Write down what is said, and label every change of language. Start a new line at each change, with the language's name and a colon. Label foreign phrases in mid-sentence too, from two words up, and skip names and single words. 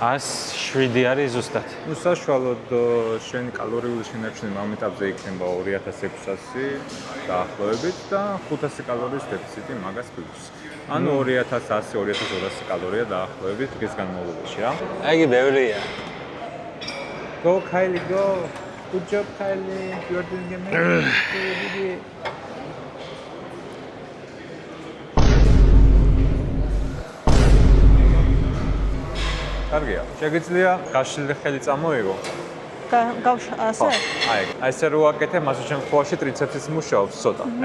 Georgian: 107 არის ზუსტად. ნუ საშუალოდ შენი კალორიული შენარჩუნება ამ ეტაპზე იქნება 2600 დაახლოებით და 500 კალორიის დეფიციტი მაგას პლუს. ანუ 2100-2200 კალორია დაახლოებით დღის განმავლობაში რა. აიგი ბევრია.
English: Go Kylie go. Good job Kylie. You are doing amazing.
Georgian: კარგია. შეგიძლია გაშლილი ხელი წამოიღო. ასე? აი, ესე რო აკეთე, მასო შემთხვევაში ტრიცეპსიც მუშაობს ცოტა.